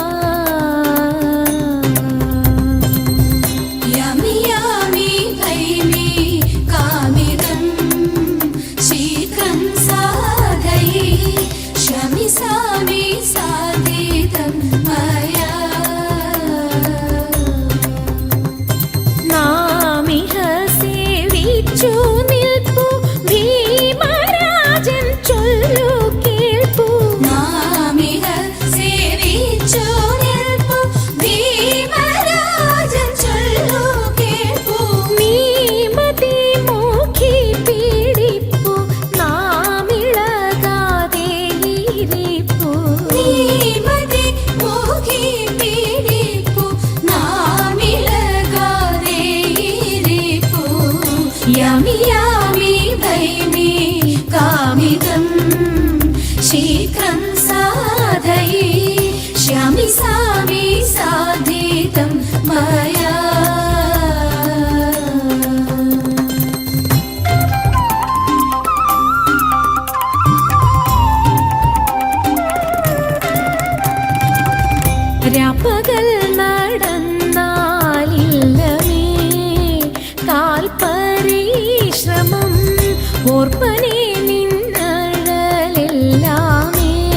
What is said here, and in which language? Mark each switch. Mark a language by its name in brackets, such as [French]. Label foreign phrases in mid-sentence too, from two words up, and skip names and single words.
[Sanskrit] यामि यामि भैमि कामितं शीघ्रं साधयिष्यामि सामि साधितं मया। [Malayalam] നിൽപ്പു ഭീമരാജൻ ചൊല്ലു കേൾപ്പു നാമിഹ സേവിച്ചു നിൽപ്പു ഭീമരാജൻ ചൊല്ലു കേൾപ്പു നീമതി മോഖി പീഡിപ്പു നാമിളകാതെ ഇരിപ്പു നീമതി മോഖി പീഡിപ്പു നാമിളകാതെ ഇരിപ്പു [Sanskrit] यामि यामि भैमि कामितं शीघ्रं साधयिष्यामि सामि साधितं मया। [Malayalam] രാപ്പകൽ നടന്നാലില്ലമേ കാൽപരിശ്രമം ഓർപ്പനെ നിന്നഴലെല്ലാമേ.